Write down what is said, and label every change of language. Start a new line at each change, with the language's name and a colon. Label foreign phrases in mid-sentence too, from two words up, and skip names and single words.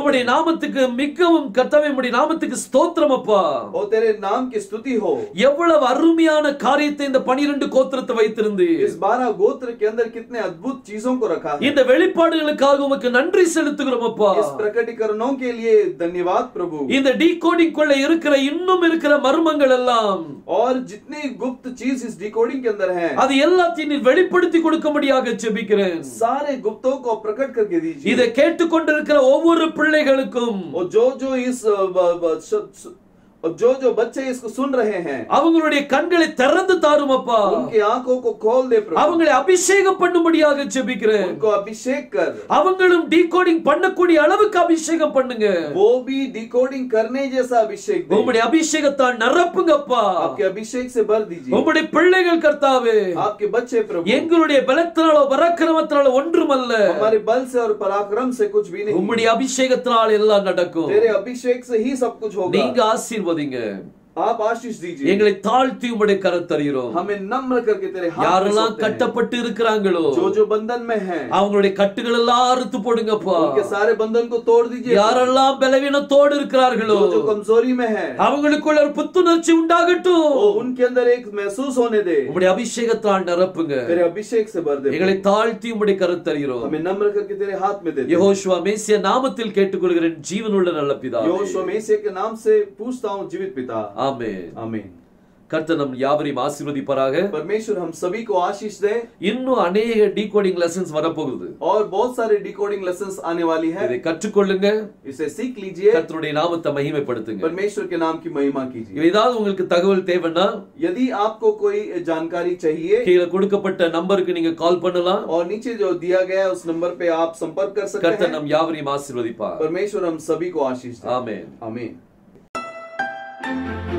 Tamil: உம்முடைய
Hindi: हैं।
Tamil: நாமத்துக்கு மிகவும் கர்த்தாவே உம்முடைய நாமத்துக்கு ஸ்தோத்திரம் அப்பா.
Hindi: ओ तेरे नाम की स्तुति हो।
Tamil: எவ்வளவு அருமையான காரியத்தை இந்த 12 கோத்திரத்தை வைத்திருந்து
Hindi: इस 12 गोत्र के अंदर कितने अद्भुत चीजों को रखा है।
Tamil: இந்த வெளிப்பாடுகளுக்காக உமக்கு நன்றி செலுத்துகிறோம் அப்பா.
Hindi: इस प्रकटीकरणों के लिए धन्यवाद प्रभु।
Tamil: இந்த டீகோடிங் குள்ள இருக்கிற இன்னும் இருக்கிற மர்மங்கள் எல்லாம்
Hindi: और जितनी गुप्त चीज इस डिकोडिंग के अंदर है,
Tamil: அது எல்லாத்தையும் நீர் வெளிப்படுத்தி கொடுக்கும்படியாக ஜெபிக்கிறேன்.
Hindi: सारे गुप्तों को प्रकट करके दीजिए।
Tamil: இதை கேட்டுக்கொண்டிருக்கிற ஒவ்வொரு பிள்ளைகளுக்கும்
Hindi: और जो इस और जो बच्चे इसको सुन रहे हैं,
Tamil: அவங்களுடைய கண்களை திறந்து தாரும் அப்பா.
Hindi: उनकी आंखों को खोल दे प्रभु।
Tamil: அவங்களை அபிஷேகம் பண்ணும்படியாக ஜெபிக்கிறேன்.
Hindi: उनको अभिषेक कर।
Tamil: அவங்களும் டீகோடிங் பண்ணக்கூடிய அளவுக்கு அபிஷேகம் பண்ணுங்க.
Hindi: वो भी डिकोडिंग करने जैसा अभिषेक दे।
Tamil: உம்முடைய அபிஷேகத்தால் நிரப்புங்க அப்பா.
Hindi: आपके अभिषेक से भर दीजिए।
Tamil: உம்முடைய பிள்ளைகள் கர்த்தாவே,
Hindi: आपके बच्चे प्रभु,
Tamil: எங்களுடைய பலத்தினாலோ பராக்கிரமத்தினாலோ ஒன்றுமல்ல,
Hindi: हमारे बल से और पराक्रम से कुछ भी नहीं,
Tamil: உம்முடைய அபிஷேகத்தினால் எல்லாம் நடக்கும்.
Hindi: तेरे अभिषेक से ही सब कुछ होगा।
Tamil: நீங்க ஆசீர்வதிங்க.
Hindi: आप आशीष दीजिए।
Tamil: எங்களை தாழ்த்தி உம்முடைய கரத்தறிகிறோம்.
Hindi: हमें नम्र करके तेरे हाथ में
Tamil: யாரெல்லாம்
Hindi: सौंपते हैं।
Tamil: கட்டப்பட்டு இருக்கிறாங்களோ
Hindi: जो बंधन में हैं,
Tamil: அவங்களுடைய கட்டுகள் எல்லாம் அறுத்து போடுங்கப்பா.
Hindi: उनके सारे बंधन को तोड़ दीजिए।
Tamil: யாரெல்லாம் பலவீனத்தோடு இருக்கிறார்களோ
Hindi: जो कमजोरी में है,
Tamil: அவங்களுக்குள்ள ஒரு புத்துணர்ச்சி உண்டாகட்டும்.
Hindi: उनके अंदर एक महसूस होने दे।
Tamil: உம்முடைய அபிஷேகத்தால் நிரப்புங்க.
Hindi: तेरे अभिषेक से भर दे।
Tamil: எங்களை தாழ்த்தி உம்முடைய கரத்தறிகிறோம்.
Hindi: हमें नम्र करके तेरे हाथ में दे दे।
Tamil: யெகோஷுவா மேசியா நாமத்தில் கேட்டுக்கொள்கிறேன் ஜீவனுள்ள நல்ல பிதாவே.
Hindi: यहोशुआ मेसिया के नाम से पूछता हूँ जीवित पिता,
Tamil: ஆமென்.
Hindi: आमीन।
Tamil: கர்த்தர் நம் யாவரையும் ஆசீர்வதிப்பாராக.
Hindi: परमेश्वर हम सभी को आशीष दे।
Tamil: இன்னும் अनेक
English: decoding lessons
Tamil: வரப்போகுது.
Hindi: और बहुत सारे
English: decoding lessons
Hindi: आने वाली है।
Tamil: இதை கற்றுக்கொள்ளுங்க.
Hindi: इसे सीख लीजिए।
Tamil: கர்த்தருடைய நாமத்தை மகிமைப்படுத்துங்க.
Hindi: परमेश्वर के नाम की महिमा कीजिए।
Tamil: ஏதாவது உங்களுக்கு தகவல் தேவைன்னா
Hindi: यदि आपको कोई जानकारी चाहिए,
Tamil: கீழே கொடுக்கப்பட்ட நம்பருக்கு நீங்க கால் பண்ணலாம்.
Hindi: और नीचे जो दिया गया है उस नंबर पे आप संपर्क कर सकते
Tamil: கர்த்தர்
Hindi: हैं।
Tamil: நம் யாவரையும் ஆசீர்வதிப்பார்.
Hindi: परमेश्वर हम सभी को आशीष दे।
Tamil: ஆமென்.
Hindi: आमीन।